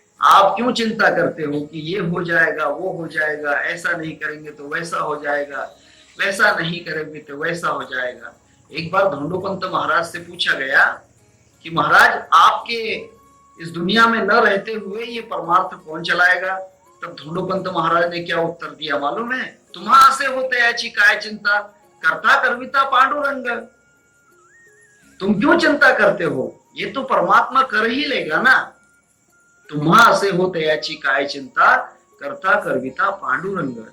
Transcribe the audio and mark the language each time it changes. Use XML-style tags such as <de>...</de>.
<hi>आप क्यों चिंता करते हो कि ये हो जाएगा, वो हो जाएगा, ऐसा नहीं करेंगे तो वैसा हो जाएगा, वैसा नहीं करेंगे तो वैसा हो जाएगा। एक बार धोंडोपंत महाराज से पूछा गया कि महाराज, आपके इस दुनिया में न रहते हुए ये परमार्थ कौन चलाएगा? तब धोंडोपंत महाराज ने क्या उत्तर दिया मालूम है?</hi> <mr>तुम्हा असे होते याची काय चिंता, करता करविता पांडुरंग।</mr> <hi>तुम क्यों चिंता करते हो? ये तो परमात्मा कर ही लेगा ना।</hi> <mr>तुम्हा असे होते याची काय चिंता, करता करविता पांडुरंग।</mr>